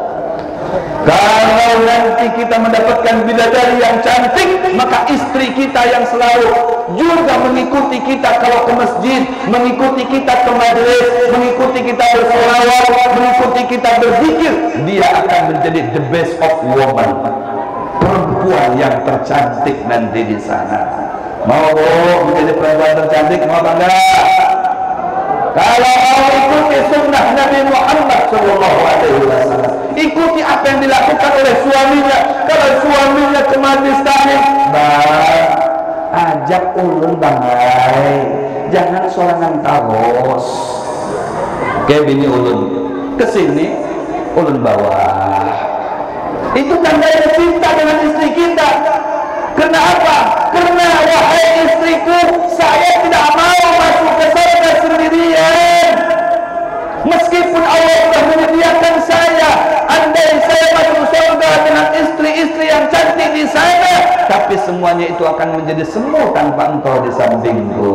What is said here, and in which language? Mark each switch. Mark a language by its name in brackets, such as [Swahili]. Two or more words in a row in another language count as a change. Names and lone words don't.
[Indonesian] Kalau nanti kita mendapatkan bidadari yang cantik, maka istri kita yang selalu juga mengikuti kita kalau ke masjid, mengikuti kita ke majelis, mengikuti kita bersolawat, mengikuti kita berzikir, dia akan menjadi [English] the best of woman. [Indonesian] perempuan yang tercantik nanti di sana. Mau menjadi perempuan tercantik, mau apa enggak? Kalau mau ikuti sunnah Nabi Muhammad SAW, ikuti apa yang dilakukan oleh suaminya. Kalau suaminya ke majlis taklim, [Banjar] ajak ulun bangai, jangan sorangan taros. Kayak bini ulun kesini, ulun bawa. [Indonesian] Itu tandanya cinta dengan istri kita. Kenapa? Karena wahai istriku, saya tidak mau masuk ke surga sendirian. Meskipun Allah sudah menyediakan saya, andai saya masuk surga dengan istri-istri yang cantik di sana, tapi semuanya itu akan menjadi semu tanpa engkau di sampingku.